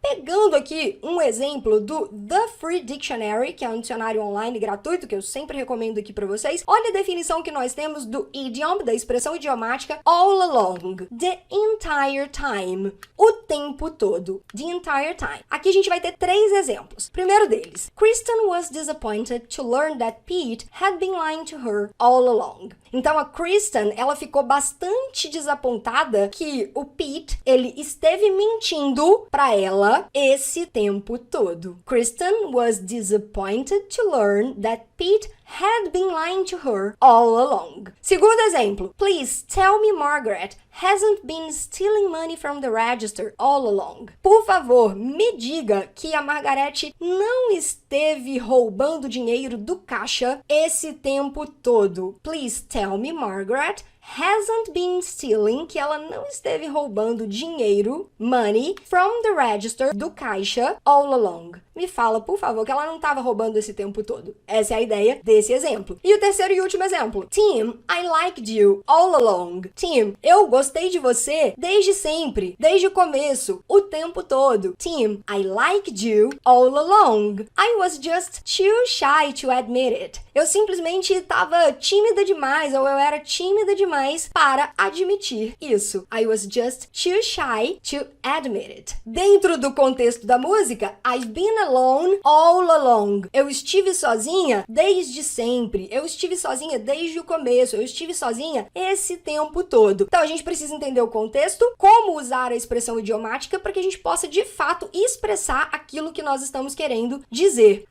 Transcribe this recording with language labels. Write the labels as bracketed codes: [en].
[pt] Pegando aqui um exemplo do The Free Dictionary, que é um dicionário online gratuito que eu sempre recomendo aqui para vocês. Olha a definição que nós temos do idiom, da expressão idiomática, [en] all along, the entire time, [pt] o tempo todo, [en] the entire time. [pt] Aqui a gente vai ter 3 exemplos. Primeiro deles, [en] Kristen was disappointed to learn that Pete had been lying to her all along. [pt] Então a Kristen, ela ficou bastante desapontada que o Pete, ele esteve mentindo pra ela esse tempo todo. [en] Kristen was disappointed to learn that Pete had been lying to her all along. [pt] Segundo exemplo, [en] please tell me Margaret hasn't been stealing money from the register all along. [pt] Por favor, me diga que a Margarete não esteve roubando dinheiro do caixa esse tempo todo. [en] Please tell me Margaret hasn't been stealing, [pt] que ela não esteve roubando dinheiro, [en] money, from the register, [pt] do caixa, [en] all along. [pt] Me fala, por favor, que ela não estava roubando esse tempo todo. Essa é a ideia desse exemplo. E o terceiro e último exemplo. [en] Tim, I liked you all along. [pt] Tim, eu gostei de você desde sempre, desde o começo, o tempo todo. [en] Tim, I liked you all along. I was just too shy to admit it. [pt] Eu simplesmente estava tímida demais, ou eu era tímida demais para admitir isso. [en] I was just too shy to admit it. [pt] Dentro do contexto da música, [en] I've been alone all along. [pt] Eu estive sozinha desde sempre. Eu estive sozinha desde o começo. Eu estive sozinha esse tempo todo. Então a gente precisa entender o contexto, como usar a expressão idiomática para que a gente possa de fato expressar aquilo que nós estamos querendo dizer.